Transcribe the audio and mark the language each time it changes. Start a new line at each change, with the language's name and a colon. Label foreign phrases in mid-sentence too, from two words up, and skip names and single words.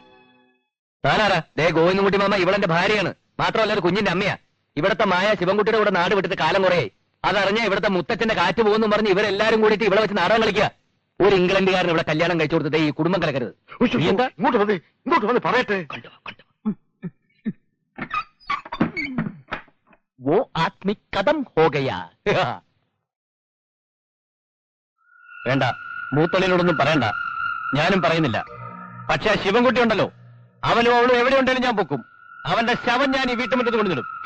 Malayalam: താനാരാ? ദേ ഗോവിന്ദൻകുട്ടി മാമ ഇവളെന്റെ ഭാര്യയാണ്. മാത്രമല്ല ഒരു കുഞ്ഞിന്റെ അമ്മയാ. ഇവിടത്തെ മായ ശിവൻകുട്ടിയുടെ കൂടെ നാട് വിട്ടിട്ട് കാലം കുറയായി. അതറിഞ്ഞ ഇവിടുത്തെ മുത്തച്ഛന്റെ കാറ്റ് പോകുന്നു പറഞ്ഞ് ഇവരെല്ലാരും കൂടിയിട്ട് ഇവിടെ വെച്ച് നാടകം കളിക്കുക. ഒരു ഇംഗ്ലണ്ടുകാരൻ ഇവിടെ കല്യാണം കഴിച്ചു കൊടുത്തത് ഈ കുടുംബം കലക്കരുത്. എന്താ ഇങ്ങോട്ട് വന്ന് പറയട്ടെ.
Hindi: वो आदमी कदम हो गया.
Malayalam: വേണ്ട, മൂത്തളിനോടൊന്നും പറയണ്ട, ഞാനും പറയുന്നില്ല. പക്ഷെ ആ ശിവൻകുട്ടി ഉണ്ടല്ലോ, അവനും അവളും എവിടെ ഉണ്ടെങ്കിലും ഞാൻ പൊക്കും. അവന്റെ ശവം ഞാൻ ഈ വീട്ടുമുറ്റത്ത് കൊണ്ടുവന്നിടും.